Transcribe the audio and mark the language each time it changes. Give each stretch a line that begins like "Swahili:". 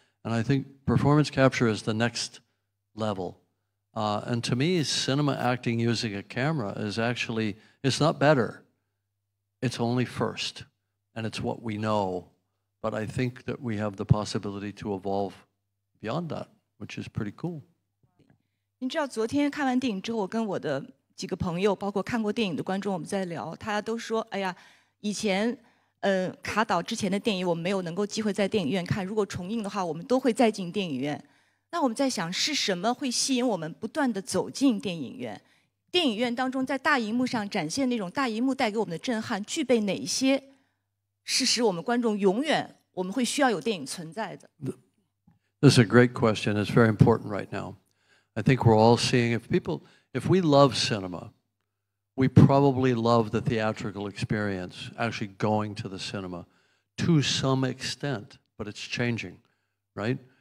English: And I think performance capture is the next level. And to me, cinema acting using a camera is actually, it's not better. It's only first, and it's what we know. But I think that we have the possibility to evolve beyond that, which is pretty cool.
Chinese: 您知道，昨天看完电影之后，我跟我的几个朋友，包括看过电影的观众，我们在聊，大家都说：“哎呀，以前卡导之前的电影，我们没有能够机会在电影院看。如果重映的话，我们都会再进电影院。” 那我们在想，是什么会吸引我们不断地走进电影院？电影院当中，在大荧幕上展现那种大荧幕带给我们的震撼，具备哪一些是使我们观众永远我们会需要有电影存在的？
English: This is a great question. It's very important right now. I think we're all seeing, if we love cinema, we probably love the theatrical experience, actually going to the cinema to some extent, but it's changing, right?